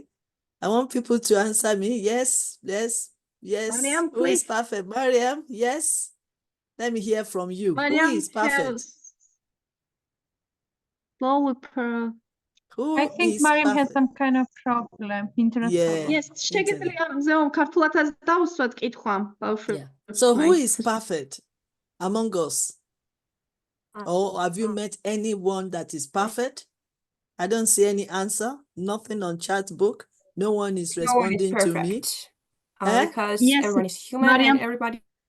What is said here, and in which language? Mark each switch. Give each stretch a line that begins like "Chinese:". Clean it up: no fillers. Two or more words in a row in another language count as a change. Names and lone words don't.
English: I want people to answer me. Yes, yes, yes. Mariam, Who is please. perfect? Mariam, yes. Let me hear from you. Who Mariam is perfect? has lower per. Who I think is Mariam has perfect? some kind of problem, internet problem. Yes,
Georgian: შეგიძლია მზეო ქართულადაც დავუსვათ კითხვა ბავშვებს.
English: So who is perfect among us? Or have you met anyone that is perfect? I don't see any answer. Nothing on chat book. No one is No one is responding to me. perfect. Eh? Because Yes, everyone is human Mariam. and everybody.